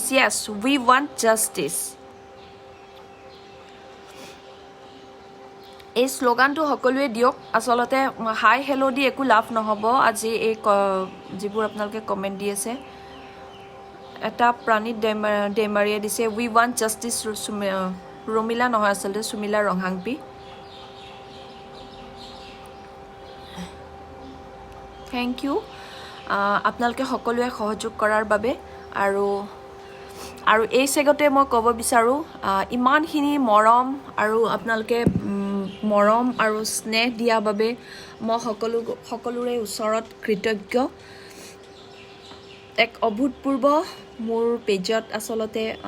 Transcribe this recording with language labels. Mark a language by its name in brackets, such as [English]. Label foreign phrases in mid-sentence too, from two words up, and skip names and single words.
[English] Yes, we want justice. [Assamese] এই স্লোগানটো সকলোৱে দিয়ক আসলতে [English] hi hello [Assamese] দি একো লাভ নহব আজি এই যিবোৰ আপোনালোকে কমেন্ট দি আছে এটা প্ৰাণী ডেমাৰিয়া দিছে [English] we want justice [Assamese] ৰমিলা নহয় আসলতে সুমিলা ৰংহাংপি [English] thank you [Assamese] আপোনালোকে সকলোৱে সহযোগ কৰাৰ বাবে আৰু এই সেগতে মই ক'ব বিচাৰো ইমানখিনি মৰম আৰু আপোনালোকে মৰম আৰু স্নেহ দিয়া বাবে মই সকলোৰে ওচৰত কৃতজ্ঞ এক অভূতপূৰ্ব মোৰ পেজত আসলতে